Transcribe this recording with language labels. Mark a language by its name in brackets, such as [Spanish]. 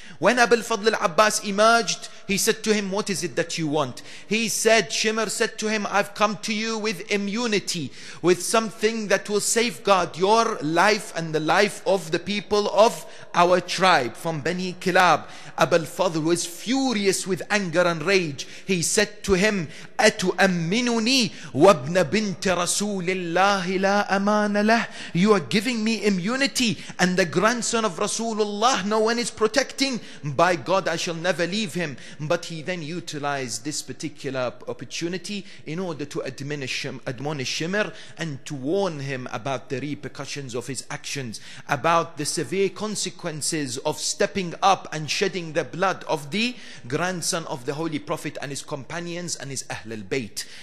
[English] When Abu al-Fadl al-Abbas emerged, he said to him, what is it that you want? He said, Shimr said to him, I've come to you with immunity, with something that will safeguard your life and the life of the people of our tribe from Bani Kilab. Abu al-Fadl was furious with anger and rage. He said to him, [Arabic] أَتُؤَمِّنُنِي وَابْنَ بِنْتِ رَسُولِ اللَّهِ لَا أَمَانَ لَهُ. [English] You are giving me immunity, and the grandson of Rasulullah no one is protecting. By God, I shall never leave him. But he then utilized this particular opportunity in order to admonish Shimr and to warn him about the repercussions of his actions, about the severe consequences of stepping up and shedding the blood of the grandson of the Holy Prophet and his companions and his Ahl al-Bayt.